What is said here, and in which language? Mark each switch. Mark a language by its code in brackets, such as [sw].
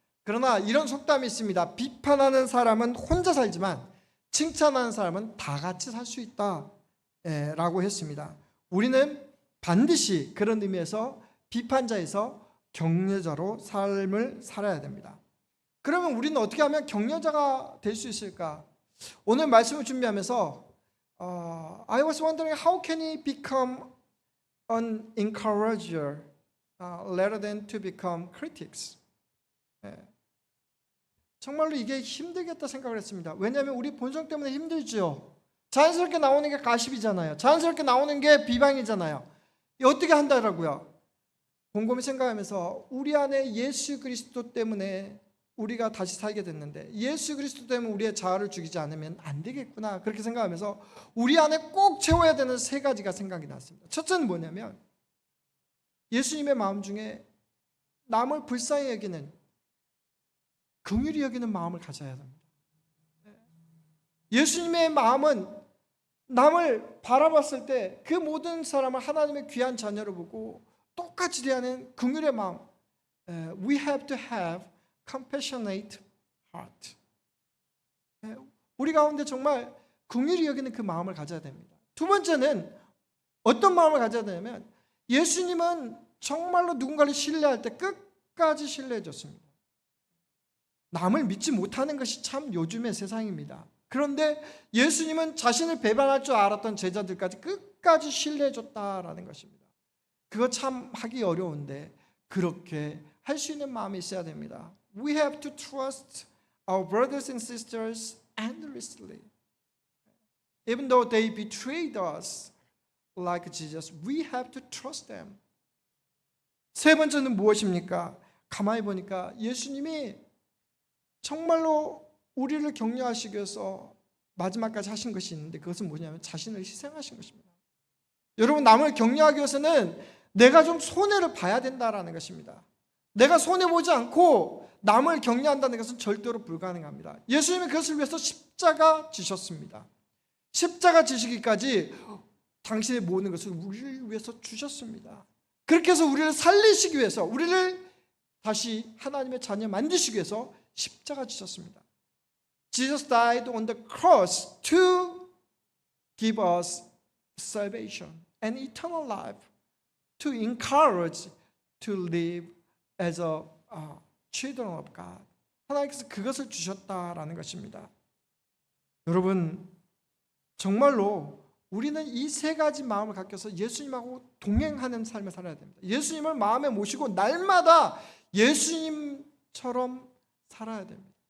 [ko] 그러나 이런 속담이 있습니다. 비판하는 사람은 혼자 살지만 칭찬하는 사람은 다 같이 살 수 있다 라고 했습니다. 우리는 반드시 그런 의미에서 비판자에서 격려자로 삶을 살아야 됩니다. 그러면 우리는 어떻게 하면 격려자가 될 수 있을까? 오늘 말씀을 준비하면서 [en] I was wondering how can he become an encourager rather than to become critics. [ko] 정말로 이게 힘들겠다 생각을 했습니다. 왜냐하면 우리 본성 때문에 힘들죠. 자연스럽게 나오는 게 가십이잖아요. 자연스럽게 나오는 게 비방이잖아요. 어떻게 한다라고요? 곰곰이 생각하면서 우리 안에 예수 그리스도 때문에 우리가 다시 살게 됐는데 예수 그리스도 때문에 우리의 자아를 죽이지 않으면 안 되겠구나, 그렇게 생각하면서 우리 안에 꼭 채워야 되는 세 가지가 생각이 났습니다. 첫째는 뭐냐면 예수님의 마음 중에 남을 불쌍히 여기는, 긍휼히 여기는 마음을 가져야 합니다. 예수님의 마음은 남을 바라봤을 때 그 모든 사람을 하나님의 귀한 자녀로 보고 똑같이 대하는 긍휼의 마음. [en] We have to have compassionate heart. [ko] 우리 가운데 정말 긍휼히 여기는 그 마음을 가져야 됩니다. 두 번째는 어떤 마음을 가져야 되냐면 예수님은 정말로 누군가를 신뢰할 때 끝까지 신뢰해 줬습니다. 남을 믿지 못하는 것이 참 요즘의 세상입니다. 그런데 예수님은 자신을 배반할 줄 알았던 제자들까지 끝까지 신뢰해 줬다라는 것입니다. 그거 참 하기 어려운데 그렇게 할 수 있는 마음이 있어야 됩니다. [en] We have to trust our brothers and sisters endlessly. Even though they betrayed us like Jesus, we have to trust them. [ko] 세 번째는 무엇입니까? 가만히 보니까 예수님이 정말로 우리를 격려하시기 위해서 마지막까지 하신 것이 있는데 그것은 뭐냐면 자신을 희생하신 것입니다. 여러분, 남을 격려하기 위해서는 내가 좀 손해를 봐야 된다라는 것입니다. 내가 손해보지 않고 남을 격려한다는 것은 절대로 불가능합니다. 예수님이 그것을 위해서 십자가 지셨습니다. 십자가 지시기까지 당신의 모든 것을 우리를 위해서 주셨습니다. 그렇게 해서 우리를 살리시기 위해서, 우리를 다시 하나님의 자녀 만드시기 위해서 십자가 지셨습니다. [en] Jesus died on the cross to give us salvation and eternal life, to encourage to live as a children of God. [ko] 하나님께서 그것을 주셨다라는 것입니다. 여러분, 정말로 우리는 이 세 가지 마음을 갖춰서 예수님하고 동행하는 삶을 살아야 됩니다. 예수님을 마음에 모시고 날마다 예수님처럼 살아야 됩니다.